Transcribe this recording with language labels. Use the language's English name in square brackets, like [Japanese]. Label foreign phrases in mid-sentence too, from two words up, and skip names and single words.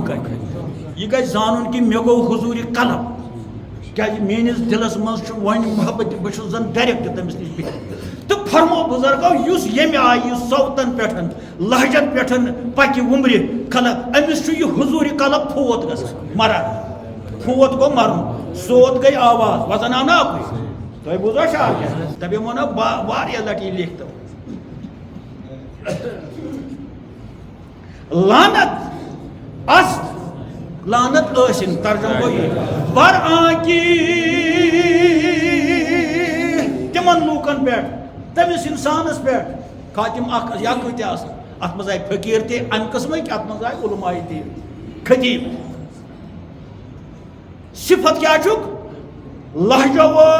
[Kashmiri] کنہِ یہ گژھِ زانُن کہ مےٚ گوٚو حضوٗرِ قلب کیٛازِ میٲنِس دِلس منٛز چھُ وۄنۍ محبت بہٕ چھُس زن ڈایریکٹ تٔمِس نِش بِہِتھ تہٕ فرمو بُزرگو یُس ییٚمہِ آیہِ یُس صوتن پٮ۪ٹھ لہجن پٮ۪ٹھ پکہِ وُمرِ خلق أمِس چھُ یہِ حضوٗرِ قلب فوت گژھان مران فوت گوٚو مرُن صوت گٔے آواز وزن آو نا اکُے تۄہہِ بوٗزوا شعر کیٛاہ تَمے ووٚنو واریاہ لٹہِ یہِ لیکھتو لعنت اس لعنت ٲسِن ترجمہ گوٚو یہِ بر آنکہِ تِمن لوٗکن پٮ۪ٹھ تٔمِس اِنسانس پٮ۪ٹھ خاتِم اکھ یا کۭتیاہ آسان اتھ منٛز آیہِ فقیٖر تہِ امہِ قٕسمٕکۍ اتھ منٛز آیہِ علماء تہِ خطیٖب صفت کیٛاہ چھُکھ لہجو